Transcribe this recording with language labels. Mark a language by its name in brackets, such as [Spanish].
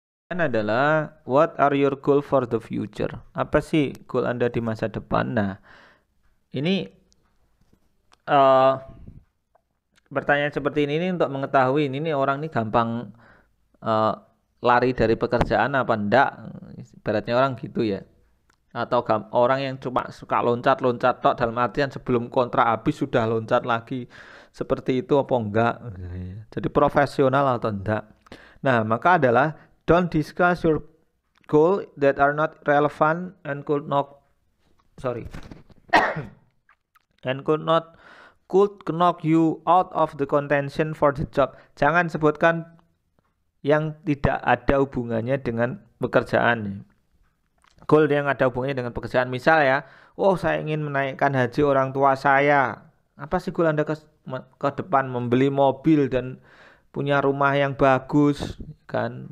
[English] Adalah what are your goal for the future? [Indonesian] Apa sih goal Anda di masa depan? Nah, ini pertanyaan seperti ini untuk mengetahui ini orang ini gampang lari dari pekerjaan apa enggak? Ibaratnya orang gitu ya. Atau orang yang cuma suka loncat-loncat tok, dalam artian sebelum kontrak habis sudah loncat lagi, seperti itu apa enggak? Jadi profesional atau enggak? Nah, maka adalah [English] don't discuss your goal that are not relevant and could not sorry and could knock you out of the contention for the job. [Indonesian] Jangan sebutkan yang tidak ada hubungannya dengan pekerjaan. Goal yang ada hubungannya dengan pekerjaan. Misal ya, oh saya ingin menaikkan haji orang tua saya. Apa sih goal Anda ke depan? Membeli mobil dan punya rumah yang bagus, kan?